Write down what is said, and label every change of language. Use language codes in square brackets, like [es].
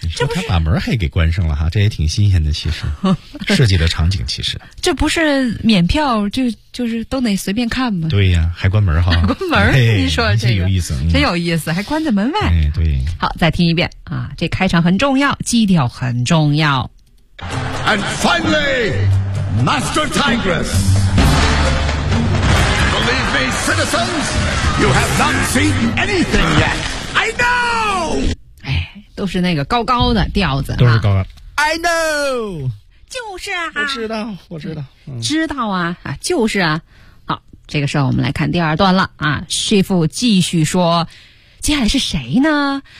[zh] 这不是他把门还给关上了哈，这也挺新鲜的，其实设计的场景其实。这不是免票就是都得随便看吗？对呀，还关门哈。关门，哎，你说这个有意思。真有意思，还关在门外。哎，对。好，再听一遍啊，这开场很重要，基调很重要。 [en] And finally, Master Tigress. Believe me, citizens, you have not seen anything yet. I know! [zh] 哎，都是那个高高的调子。都是高的。 [en] I know! [zh] 就是啊，我知道、知道啊，就是啊。好，这个时候我们来看第二段了啊。 Chief 继续说，接下来是谁呢？